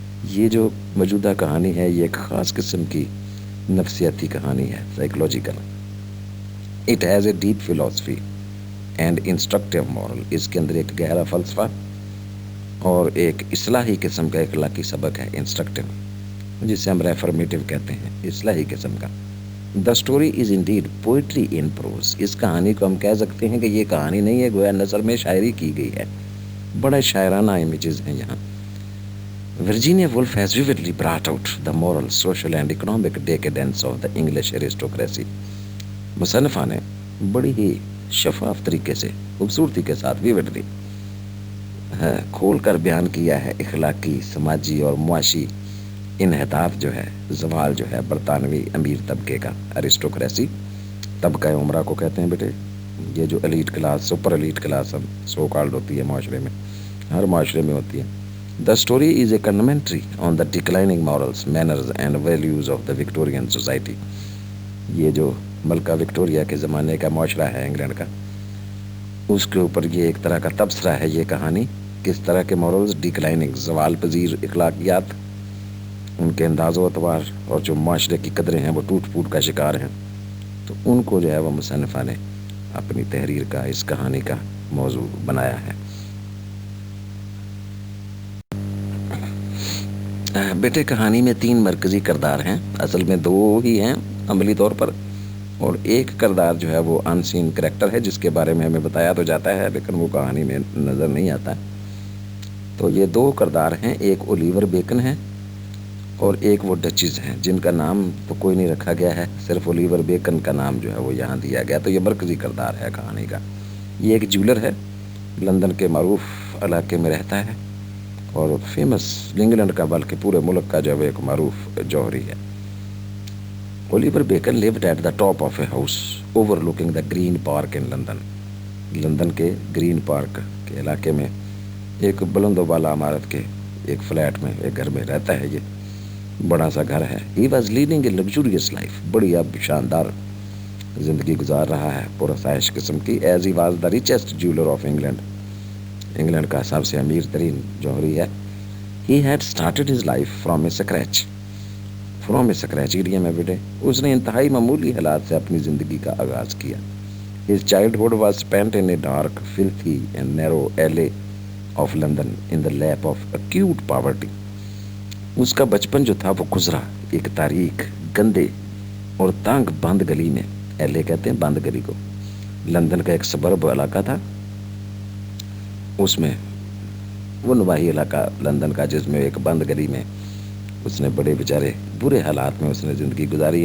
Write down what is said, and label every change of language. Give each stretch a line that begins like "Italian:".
Urdu: یہ جو موجودہ کہانی ہے، یہ ایک خاص قسم کی نفسیاتی کہانی ہے، psychological.
English: It has a deep philosophy and instructive moral.
Urdu: اس کے اندر ایک گہرا فلسفہ اور ایک اصلاحی قسم کا اخلاقی سبق ہے، انسٹرکٹیو، جسے ہم ریفرمیٹیو کہتے ہیں، اصلاحی قسم کا.
English: The story is indeed poetry in prose.
Urdu: اس کہانی کو ہم کہہ سکتے ہیں کہ یہ کہانی نہیں ہے، گویا نثر میں شاعری کی گئی ہے. بڑے شاعرانہ امیجز ہیں یہاں.
English: Virginia Woolf has vividly brought out the moral, social and economic decadence of the English aristocracy.
Urdu: مصنفہ نے بڑی ہی شفاف طریقے سے، خوبصورتی کے ساتھ vividly کھول کر بیان کیا ہے اخلاقی، سماجی اور معاشی انحطاط جو ہے، زوال جو ہے برطانوی امیر طبقے کا. ارسٹوکریسی طبقہ عمرہ کو کہتے ہیں بیٹے. یہ جو elite class, super elite class ہم سو کالڈ ہوتی ہے معاشرے میں، ہر معاشرے میں ہوتی ہے.
English: The story is a commentary on the declining morals, manners and values of the Victorian society.
Urdu: یہ جو ملکہ وکٹوریہ کے زمانے کا معاشرہ ہے انگلینڈ کا، اس کے اوپر یہ ایک طرح کا تبصرہ ہے یہ کہانی. کس طرح کے مورلز ڈیکلائننگ، زوال پذیر اخلاقیات، ان کے انداز و اعتبار اور جو معاشرے کی قدریں ہیں وہ ٹوٹ پھوٹ کا شکار ہیں. تو ان کو جو ہے وہ مصنفہ نے اپنی تحریر کا، اس کہانی کا موضوع بنایا ہے. بیٹے کہانی میں 3 مرکزی کردار ہیں، اصل میں 2 ہی ہیں عملی طور پر، اور ایک کردار جو ہے وہ ان سین کریکٹر ہے، جس کے بارے میں ہمیں بتایا تو جاتا ہے لیکن وہ کہانی میں نظر نہیں آتا. تو یہ 2 کردار ہیں، ایک اولیور بیکن ہے اور ایک وہ ڈچز ہیں جن کا نام تو کوئی نہیں رکھا گیا ہے، صرف اولیور بیکن کا نام جو ہے وہ یہاں دیا گیا. تو یہ مرکزی کردار ہے کہانی کا. یہ ایک جیولر ہے، لندن کے معروف علاقے میں رہتا ہے اور فیمس انگلینڈ کا بلکہ پورے ملک کا جو ہے ایک معروف جوہری ہے.
English: Oliver Bacon lived at the top of a house overlooking the Green Park in London.
Urdu: London کے گرین پارک کے علاقے میں ایک بلند و بالا عمارت کے ایک فلیٹ میں، ایک گھر میں رہتا ہے. یہ بڑا سا گھر ہے.
English: He was leading a luxurious life.
Urdu: بڑی اب شاندار زندگی گزار رہا ہے، پرآسائش قسم کی.
English: As he was the richest jeweler of England.
Urdu: England کا سب سے امیر ترین جوہری ہے.
English: He had started his life from a scratch.
Urdu: Area میں بیٹے اس نے انتہائی معمولی حالات سے اپنی زندگی کا آغاز کیا.
English: His childhood was spent in a dark, filthy and narrow alley of London in the lap of acute poverty.
Urdu: اس کا بچپن جو تھا وہ گزرا ایک تاریک، گندے اور تنگ بند گلی میں. ایلے کہتے ہیں بند گلی کو. لندن کا ایک سبرب علاقہ تھا، اس میں وہ نواحی علاقہ لندن کا جس میں ایک بند گلی میں اس نے بڑے بیچارے برے حالات میں اس نے زندگی گزاری.